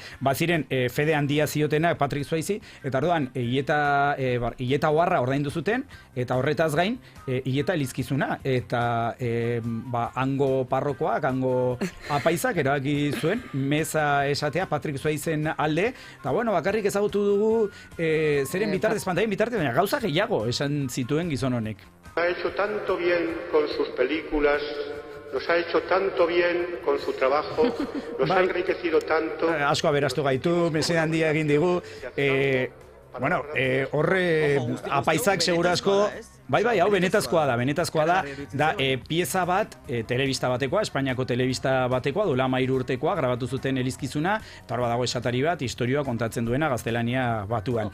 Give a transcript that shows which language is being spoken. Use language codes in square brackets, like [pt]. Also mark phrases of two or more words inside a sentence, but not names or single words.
[eu] Baziren fede handia ziotenak Patrick Swayze, eta orduan, hileta oharra ordaindu zuten, eta horretaz gain, hileta elizkizuna, eta hango parrokoak, hango apaizak erabaki zuen, meza esatea Patrick Swayzen alde, eta bakarrik ezagutu dugu zeren bitartez, pantaien bitartez, baina gauza gehiago esan zituen gizon honek. [es] Ha hecho tanto bien con sus películas, nos ha hecho tanto bien con su trabajo, nos ha enriquecido tanto. [eu] Asko aberastu gaitu, mesede handia egin digu. Horre apaizak segurazko, hau benetazkoa da, pieza bat, telebista batekoa, Espainiako telebista batekoa, duela 13 urtekoa, grabatu zuten elizkizuna, eta hor badago esatari bat, historioa kontatzen duena gaztelania batuan.